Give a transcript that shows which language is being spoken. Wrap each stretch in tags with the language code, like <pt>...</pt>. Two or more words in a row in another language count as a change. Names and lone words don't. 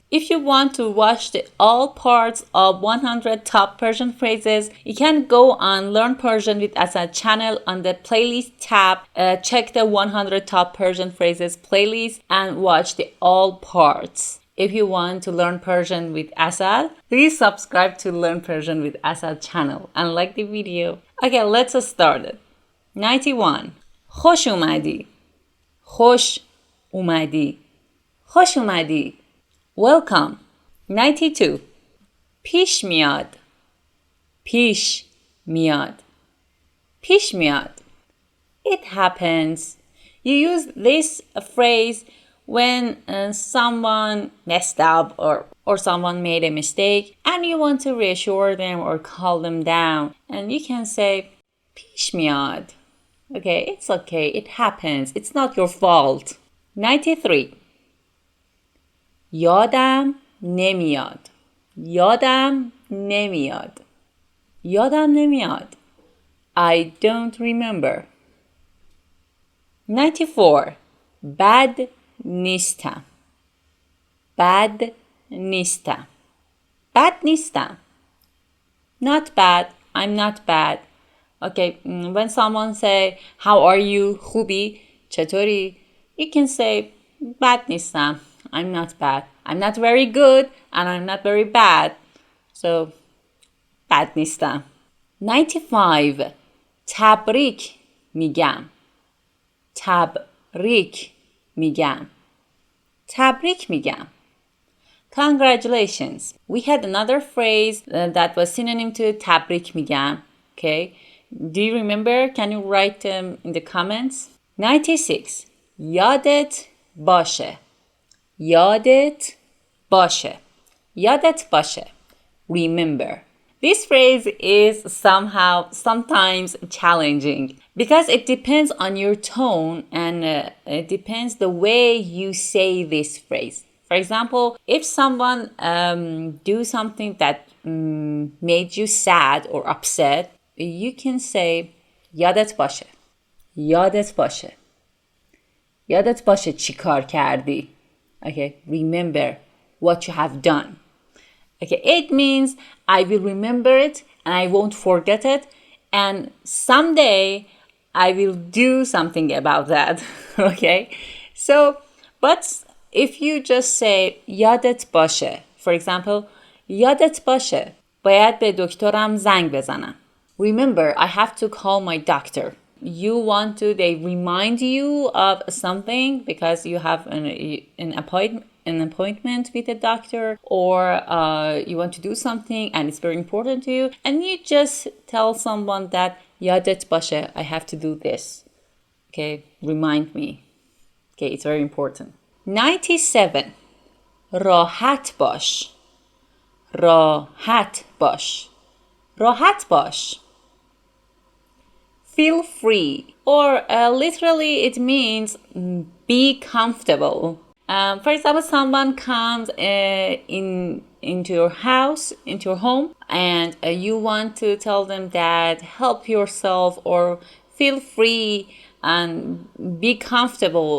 <en>If you want to watch all parts of 100 top Persian phrases, you can go on Learn Persian with Asal channel on the playlist tab. Check the 100 top Persian phrases playlist and watch the all parts. If you want to learn Persian with Asal, please subscribe to Learn Persian with Asal channel and like the video. Okay, let's start it. 91.</en> <fa>خوش اومدی. خوش اومدی. خوش اومدی.</fa> <en>Welcome. 92.</en> <fa>پیش میاد. پیش میاد. پیش میاد.</fa> <en>It happens. You use this phrase when someone messed up or someone made a mistake and you want to reassure them or calm them down, and you can say</en> <fa>پیش میاد.</fa> <en>Okay, it's okay. It happens. It's not your fault. 93.</en> <fa>یادم نمیاد. یادم نمیاد. یادم نمیاد.</fa> <en>I don't remember. 94.</en> <fa>بد نیستم. بد نیستم. بد نیستم.</fa> <en>Not bad. I'm not bad. Okay, when someone say, how are you?</en> <fa>خوبی؟ چطوری?</fa> <en>You can say, bad نیستم. I'm not bad. I'm not very good and I'm not very bad. So, bad نیستم. 95.</en> <fa>تبریک میگم. تبریک میگم. تبریک میگم.</fa> <en>Congratulations. We had another phrase that was synonym to</en> <fa>تبریک میگم.</fa> <en>Okay. Do you remember? Can you write them in the comments? 96.</en> <fa>یادت باشه. یادت باشه. یادت باشه.</fa> <en>Remember. This phrase is sometimes challenging because it depends on your tone and it depends the way you say this phrase. For example, if someone do something that made you sad or upset, you can say</en> <fa>یادت باشه. یادت باشه. یادت باشه چی کار کردی.</fa> <en>Okay, remember what you have done. Okay, it means I will remember it and I won't forget it, and someday I will do something about that. Okay, so but if you just say</en> <fa>یادت باشه,</fa> <en>for example,</en> <fa>یادت باشه باید به دکترم زنگ بزنم.</fa> <en>Remember, I have to call my doctor. They remind you of something because you have an appointment with a doctor, or you want to do something and it's very important to you, and you just tell someone that</en> <fa>یادت باشه,</fa> <en>I have to do this. Okay, remind me. Okay, it's very important. 97.</en> <fa>راحت باش. راحت باش. راحت باش.</fa> <en>Feel free, or literally it means be comfortable. For example, someone comes into your house, into your home, and you want to tell them that help yourself or feel free and be comfortable.</en>